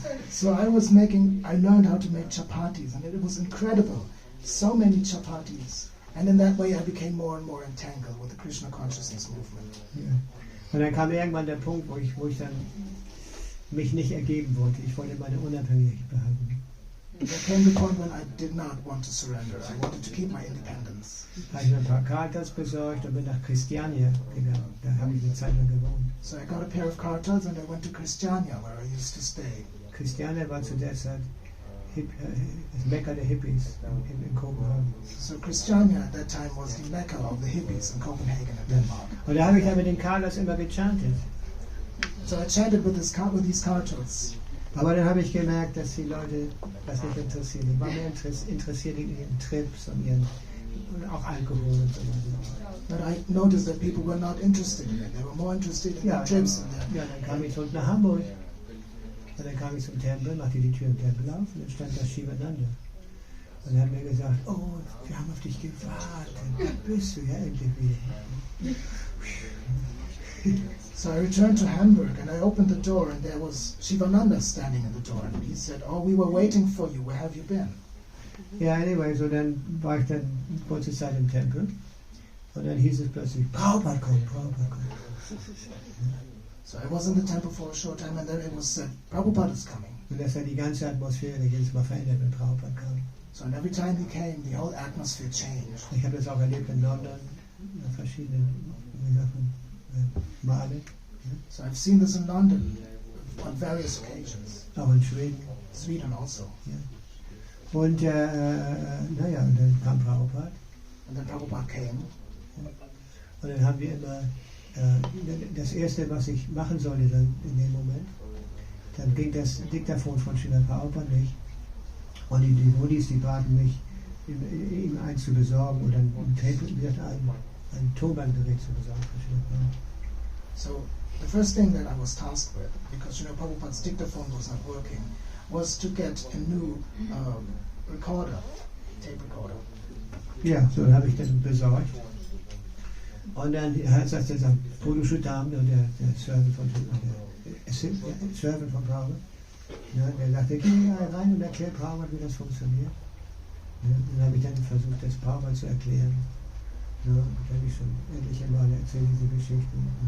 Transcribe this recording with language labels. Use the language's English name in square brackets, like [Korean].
[English] So I learned how to make chapatis, and it was incredible. So many chapatis. And in that way I became more and more entangled with the Krishna consciousness movement. [German] Ja. Und dann kam irgendwann der Punkt, wo ich dann mich nicht ergeben wollte. Ich wollte meine Unabhängigkeit behalten. [English] There came the point when I did not want to surrender. I wanted to keep my independence. [German] Habe ich mir ein paar Kartas besorgt und bin nach Christiania gegangen. Da habe ich eine Zeit lang gewohnt. [English] So I got a pair of kartals and I went to Christiania, where I used to stay. [German] Christiania war zu der Zeit das Mekka der Hippies in Kopenhagen. [English] So Christiania at that time was the Mecca of the hippies in Copenhagen and Denmark. [German] Und da habe ich dann mit den Kartas immer gechantet. [English] So I chanted with these kartals. [German] Aber dann habe ich gemerkt, dass die Leute das nicht interessieren. Die waren mehr interessiert in ihren Trips und auch Alkohol und so weiter. [English] But I noticed that people were not interested in it. They were more interested in the trips. [German] Ja, dann kam ich zurück nach Hamburg. Und dann kam ich zum Tempel, machte die Tür im Tempel auf und dann stand da Shivananda. Und er hat mir gesagt, oh, wir haben auf dich gewartet. Da bist du ja endlich wieder. [English] So I returned to Hamburg and I opened the door and there was Shivananda standing in the door and he said, oh, we were waiting for you, where have you been? [German] Ja, anyway, so dann war ich dann kurze Zeit im Tempel und dann hieß es plötzlich, Prabhupada kommt, Prabhupada kommt. [English] So I was in the temple for a short time and then it was said, Prabhupada is coming. [German] Und das hat die ganze Atmosphäre jedes Mal verändert, wenn Prabhupada kam. [English] So and every time he came, the whole atmosphere changed. [German] Ich habe das auch erlebt in London, in verschiedenen, wie sagt man, Male. [English] So I've seen this in London on various occasions. [German] Auch in Schweden. [English] Sweden also. [German] Ja. Und naja, und dann kam Prabhupada. [English] And then Prabhupada came. [German] Und dann haben wir immer das Erste, was ich machen sollte dann in dem Moment, dann ging das Diktaphon von Srila Prabhupada nicht. Und die Devotis, die baten mich, ihm eins zu besorgen oder ein Tonbandgerät zu besorgen für Srila Prabhupada. [English] So the first thing that I was tasked with, because Srila Prabhupada's dictaphone was not working, was to get a new recorder, tape recorder. [German] Ja, so habe ich das besorgt. Und dann sagt der Purushottam, der Servant von Prabhupada, der sagte, geh mal rein und erklär Prabhupada, wie das funktioniert. Ja, dann habe ich dann versucht, das Prabhupada zu erklären. Ja, und dann habe ich schon etliche Male erzählt, diese Geschichten.